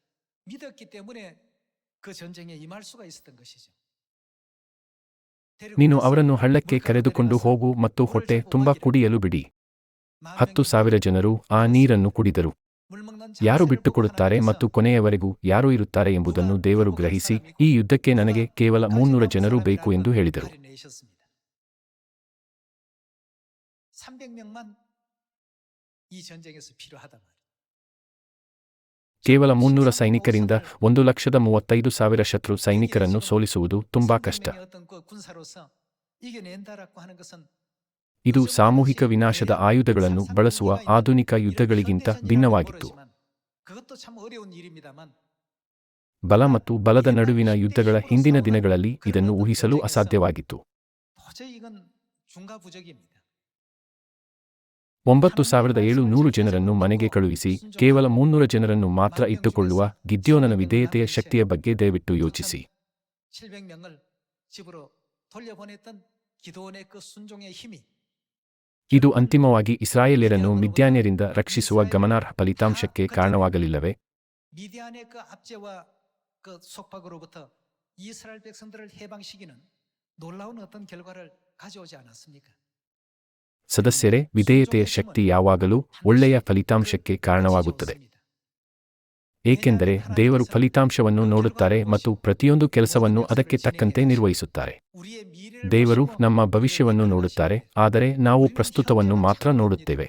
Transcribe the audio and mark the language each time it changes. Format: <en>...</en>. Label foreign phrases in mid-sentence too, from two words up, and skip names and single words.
<kn>ನೀನು ಅವರನ್ನು ಹಳ್ಳಕ್ಕೆ ಕರೆದುಕೊಂಡು ಹೋಗು ಮತ್ತು ಹೊಟ್ಟೆ ತುಂಬ ಕುಡಿಯಲು ಬಿಡಿ. 10,000 ಜನರು ಆ ನೀರನ್ನು ಕುಡಿದರು. ಯಾರು ಬಿಟ್ಟುಕೊಡುತ್ತಾರೆ ಮತ್ತು ಕೊನೆಯವರೆಗೂ ಯಾರು ಇರುತ್ತಾರೆ ಎಂಬುದನ್ನು ದೇವರು ಗ್ರಹಿಸಿ, ಈ ಯುದ್ಧಕ್ಕೆ ನನಗೆ ಕೇವಲ 300 ಜನರು ಬೇಕು ಎಂದು ಹೇಳಿದರು.</kn> <ko>300명만 이 전쟁에서 필요하단 말이에요.</ko> <kn>ಕೇವಲ 300 ಸೈನಿಕರಿಂದ 1,35,000 ಶತ್ರು ಸೈನಿಕರನ್ನು ಸೋಲಿಸುವುದು ತುಂಬಾ ಕಷ್ಟ. ಇದು ಸಾಮೂಹಿಕ ವಿನಾಶದ ಆಯುಧಗಳನ್ನು ಬಳಸುವ ಆಧುನಿಕ ಯುದ್ಧಗಳಿಗಿಂತ ಭಿನ್ನವಾಗಿತ್ತು. ಬಲ ಮತ್ತು ಬಲದ ನಡುವಿನ ಯುದ್ಧಗಳ ಹಿಂದಿನ ದಿನಗಳಲ್ಲಿ ಇದನ್ನು ಊಹಿಸಲು ಅಸಾಧ್ಯವಾಗಿತ್ತು. 9,700 ಜನರನ್ನು ಮನೆಗೆ ಕಳುಹಿಸಿ ಕೇವಲ 300 ಜನರನ್ನು ಮಾತ್ರ ಇಟ್ಟುಕೊಳ್ಳುವ ಗಿದ್ಯೋನನ ವಿಧೇಯತೆಯ ಶಕ್ತಿಯ ಬಗ್ಗೆ ದಯವಿಟ್ಟು ಯೋಚಿಸಿ.</kn> <ko>700명을 집으로 돌려보냈던 기도원의 그 순종의 힘이</ko> <kn>ಇದು ಅಂತಿಮವಾಗಿ ಇಸ್ರಾಯೇಲ್ಯರನ್ನು ಮಿದ್ಯಾನ್ಯರಿಂದ ರಕ್ಷಿಸುವ ಗಮನಾರ್ಹ ಫಲಿತಾಂಶಕ್ಕೆ ಕಾರಣವಾಗಲಿಲ್ಲವೇ?</kn> <ko>미디안의 그 압제와 그 속박으로부터 이스라엘 백성들을 해방시키는 놀라운 어떤 결과를 가져오지 않았습니까?</ko> <kn>ಸದಸ್ಯರೇ, ವಿಧೇಯತೆಯ ಶಕ್ತಿ ಯಾವಾಗಲೂ ಒಳ್ಳೆಯ ಫಲಿತಾಂಶಕ್ಕೆ ಕಾರಣವಾಗುತ್ತದೆ. ಏಕೆಂದರೆ ದೇವರು ಫಲಿತಾಂಶವನ್ನು ನೋಡುತ್ತಾರೆ ಮತ್ತು ಪ್ರತಿಯೊಂದು ಕೆಲಸವನ್ನು ಅದಕ್ಕೆ ತಕ್ಕಂತೆ ನಿರ್ವಹಿಸುತ್ತಾರೆ. ದೇವರು ನಮ್ಮ ಭವಿಷ್ಯವನ್ನು ನೋಡುತ್ತಾರೆ, ಆದರೆ ನಾವು ಪ್ರಸ್ತುತವನ್ನು ಮಾತ್ರ ನೋಡುತ್ತೇವೆ.</kn>